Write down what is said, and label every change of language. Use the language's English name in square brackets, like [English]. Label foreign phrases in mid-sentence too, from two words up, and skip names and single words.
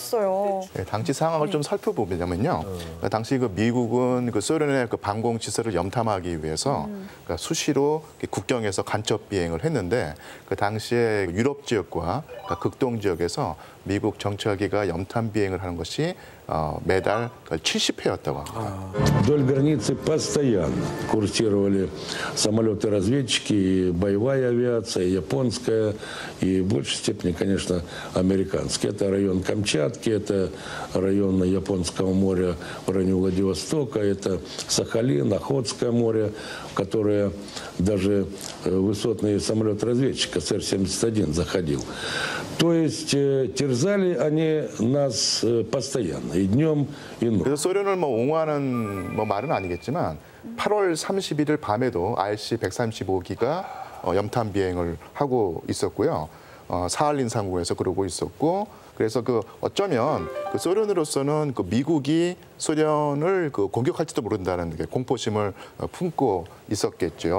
[Korean] 네, 당시 상황을 좀 살펴보면 뭐냐면요. 당시 그 미국은 그 소련의 그 방공 시설을 염탐하기 위해서 그러니까 수시로 국경에서 간첩 비행을 했는데 그 당시에 유럽 지역과 그러니까 극동 지역에서 미국 정찰기가 염탐 비행을 하는 것이 매달 70회였다고 합니다. [Russian] Вдоль границы постоянно курсировали самолеты-разведчики, и боевая авиация, японская, и в большей степени, конечно, американская. Это район Камчатки, это район Японского моря в районе Владивостока, это Сахалин, Охотское море, которое даже высотный самолет-разведчик СР-71 заходил. То есть терзали они нас постоянно, и днем, и ночью. [Korean] 그래서 소련을 뭐 옹호하는 뭐 말은 아니겠지만 8월 31일 밤에도 RC-135기가 염탐 비행을 하고 있었고요. 사할린 상공에서 그러고 있었고, 그래서 그 어쩌면 그 소련으로서는 그 미국이 소련을 그 공격할지도 모른다는 게 공포심을 품고 있었겠죠.